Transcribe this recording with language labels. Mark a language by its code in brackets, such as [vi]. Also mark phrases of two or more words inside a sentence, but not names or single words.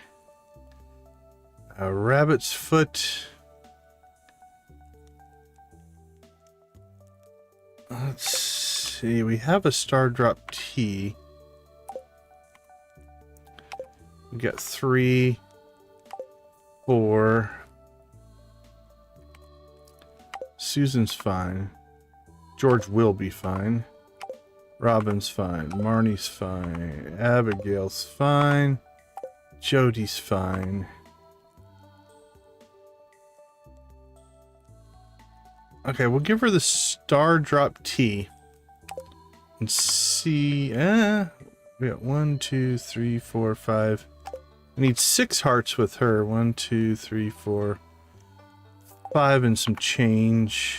[en] A rabbit's foot. Let's see. We have a star drop tea. We got 3, 4. Susan's fine. George will be fine. Robin's fine. Marnie's fine. Abigail's fine. Jody's fine. Okay, we'll give her the star drop tea. And see. We got 1, 2, 3, 4, 5. I need 6 hearts with her. 1, 2, 3, 4, 5 and some change.